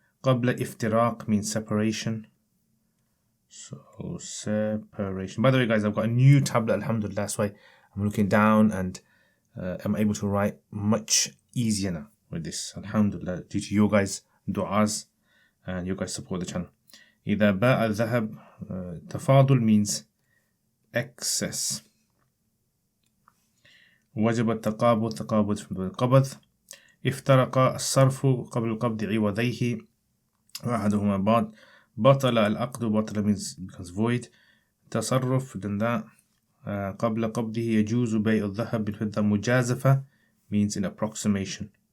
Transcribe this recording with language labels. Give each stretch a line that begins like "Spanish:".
English: Qabla iftiraq means separation. So separation. By the way, guys, I've got a new tablet, alhamdulillah. That's why I'm looking down and I'm able to write much easier now with this, alhamdulillah, due to your guys' du'as and you guys support the channel.
Arabic: إذا باء الذهب, تفاضل
English: means excess.
Arabic: وجب التقابض, تقابض from the قبض. افترق الصرف قبل القبض عوضيه وأحدهما بعض. بطل العقد,
English: بطل means becomes void. تصرف, then that.
Arabic: قبل قبضه يجوز بيع الذهب بالفضة.
English: مجازفة means in approximation.